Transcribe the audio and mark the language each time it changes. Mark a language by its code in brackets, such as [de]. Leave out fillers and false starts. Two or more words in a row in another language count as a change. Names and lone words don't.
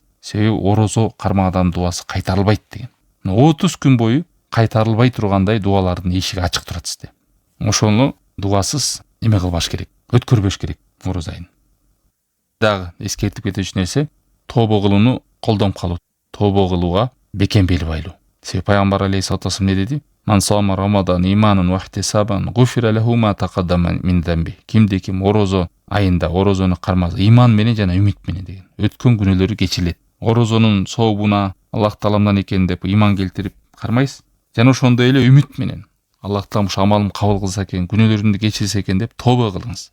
[ky] Себеби орозо кармаган адамдын дуасы кайтарылбайт деген. 30 күн бою кайтарылбай тургандай дуалардын эшиги ачык турат сизде. Ошону дуасыз эме кылбаш керек, өткөрбөш керек ороз айын. Дагы эскертип кетүүчү нерсе тобо кылууну колдонуп калуу. Тобо кылууга бекем бел байлоо. Себеби пайгамбар [ar] عليه الصلاة والسلام [ky] не деди? [ar] من صام رمضان إيمانا واحتسابا غفر له ما تقدم من ذنبه. [ky] Кимде ким орозо айында орозону кармаса, иман менен жана үмүт менен деген. Өткөн күнөөлөрү кечирилет. Орозонун сообуна Аллах Тааламдан экен деп иман келтирип кармайсыз. Жана ошондой эле үмүт менен Аллах Таалам ушу амалым кабыл кылса экен, күнөөлөрүмдү кечирсе экен деп тобо кылыңыз.